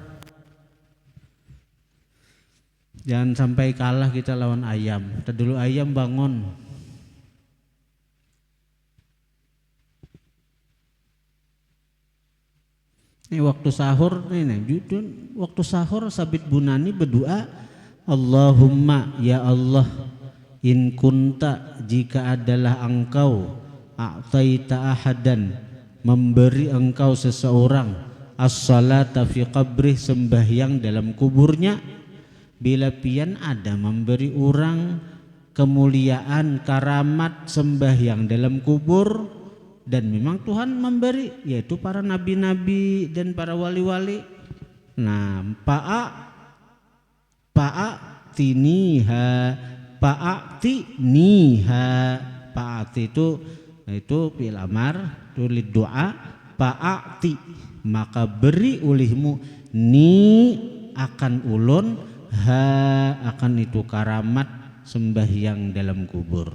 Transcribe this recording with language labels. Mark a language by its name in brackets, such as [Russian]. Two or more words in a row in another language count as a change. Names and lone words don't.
[Banjar] Jangan sampai kalah kita lawan ayam. Kita dulu ayam bangun, ini waktu sahur ini, waktu sahur Sabit Bunani berdoa, [Arabic] Allahumma ya Allah in kunta [Banjar] jika adalah engkau [Arabic] a'taita ahadan [Banjar] memberi engkau seseorang [Arabic] as-salata fi qabrih [Banjar] sembahyang dalam kuburnya, bila pian ada memberi orang kemuliaan karamat sembahyang dalam kubur, dan memang Tuhan memberi yaitu para nabi-nabi dan para wali-wali. Nah pa'ati itu [Arabic] fi'il amar [Banjar] tulid doa, pa'ati maka beri ulihmu ni akan ulun akan itu karamat sembahyang dalam kubur.